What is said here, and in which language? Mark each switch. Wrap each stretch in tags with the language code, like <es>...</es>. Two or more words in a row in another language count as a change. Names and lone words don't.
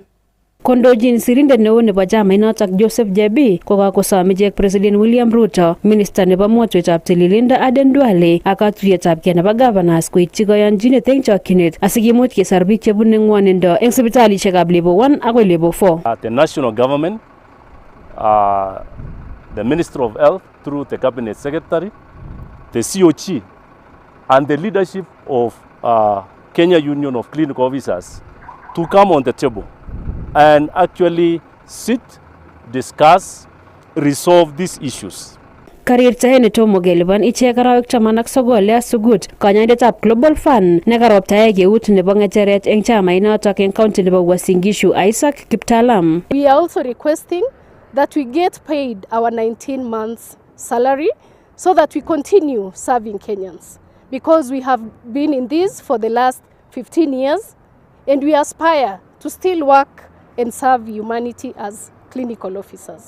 <kln>Kondochin sirindet neo nebo chamainotok Joseph Jebi kokakosom ichek President William Ruto, Minister nebo motwetab tililindo Aden Duale ak katuiyetabkei nebo governors koityi koyonchinet eng chokchinet asikimuch kesor biik chebune ng'wonindo eng sipitalishekab level 1 akoi level 4.</kln> <en>The national government, the Minister of Health through the Cabinet Secretary, the COG and the leadership of Kenya Union of Clinical Officers to come on the table and actually sit, discuss, resolve these issues.</en> <kln>Karirtae netomo kelipan ichek arawek 19 asugut kanyaindetab Global Fund nekaroptae keut nebo ngecheret eng chamainotok eng county nebo Uasin Gishu Isaac Kiptalam.</kln> <en>We are also requesting that we get paid our 19 months salary so that we continue serving Kenyans, because we have been in this for the last 15 years and we aspire to still work and serve humanity as clinical officers.</en>